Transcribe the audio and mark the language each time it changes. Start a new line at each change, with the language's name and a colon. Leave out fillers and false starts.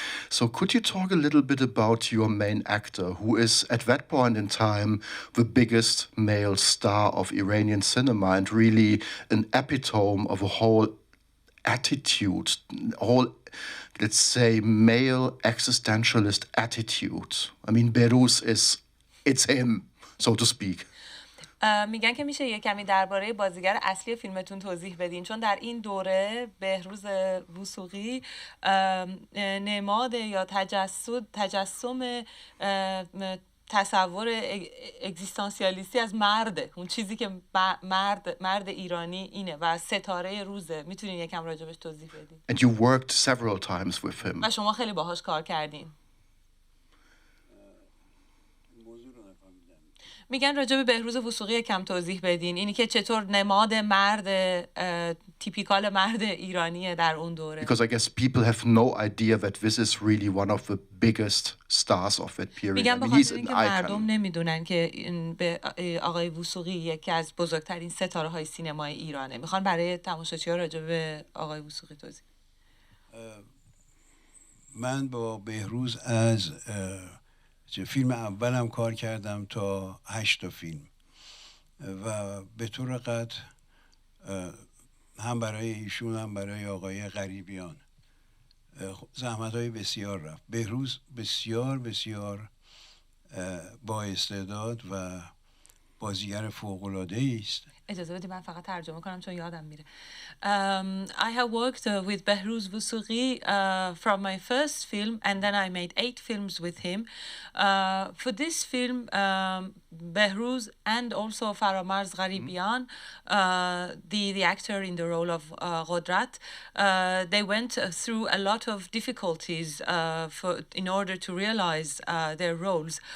English: So could you talk a little bit about your main actor, who is at that point in time the biggest male star of Iranian cinema and really an epitome of a whole attitude, whole, let's say, male existentialist attitude. I mean, Behrouz it's him, so to speak.
Persian: میگن که میشه یه کمی درباره بازیگر اصلی فیلمتون توضیح بدین، چون در این دوره بهروز وثوقی نماد یا تجسم تصور اگزیستانسیالیستی از مرده، اون چیزی که مرد ایرانی اینه و ستاره روزه. میتونین یکم راجبش توضیح بدین؟
English: And you worked several times with him.
Persian: و شما خیلی باهاش کار کردین. میگن راجع به بهروز وثوقی کم توضیح بدین، اینی که چطور نماد مرد تیپیکال مرد ایرانیه در اون دوره.
English: Because I guess people have no idea that this is really one of the biggest stars of that period.
Persian: میگن به خاطر اینکه مردم نمیدونن که به آقای وثوقی یکی از بزرگترین ستاره های سینمای ایرانه. میخوان برای تماشاچی‌ها راجع به آقای وثوقی توضیح. من با بهروز از فیلم اولم کار کردم تا 8 فیلم و به طور قطع هم برای ایشون هم برای آقای غریبیان زحمت‌های بسیار رفت. بهروز بسیار بسیار با استعداد و بازیگر فوق‌العاده‌ای است. اجازه بدید من فقط ترجمه کنم چون یادم میره.
English: I have worked with Behruz Vusughi from my first film, and then I made 8 films with him. For this film, Behruz and also Faramarz Gharibian, the actor in the role of Qudrat, they went through a lot of difficulties in order to realize their roles.